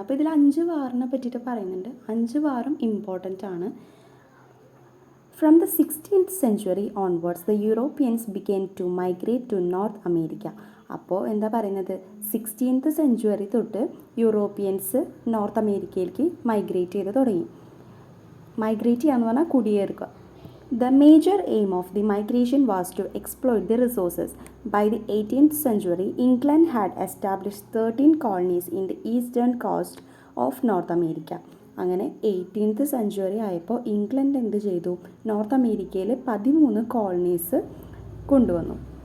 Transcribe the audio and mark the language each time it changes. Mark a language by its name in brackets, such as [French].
[Malayalam] അപ്പോൾ ഇതിൽ 5 വാറിനെ പറ്റിയിട്ട് പറയുന്നുണ്ട്. 5 വാറും ഇമ്പോർട്ടൻ്റ് ആണ്. [English] From the 16th century onwards, the Europeans began to migrate to North America. [Malayalam] അപ്പോൾ എന്താ പറയുന്നത്, 16th സെഞ്ച്വറി തൊട്ട് യൂറോപ്യൻസ് നോർത്ത് അമേരിക്കയിലേക്ക് മൈഗ്രേറ്റ് ചെയ്ത് തുടങ്ങി. മൈഗ്രേറ്റ് ചെയ്യാന്ന് പറഞ്ഞാൽ കുടിയേറുക. [English] The major aim of the migration was to exploit the resources. By the 18th century, England had established 13 colonies in the eastern coast of North America. [Malayalam] അങ്ങനെ 18th century ആയപ്പോൾ England എന്ത് ചെയ്തു, north അമേരിക്കയിൽ 13 colonies കൊണ്ടുവന്നു.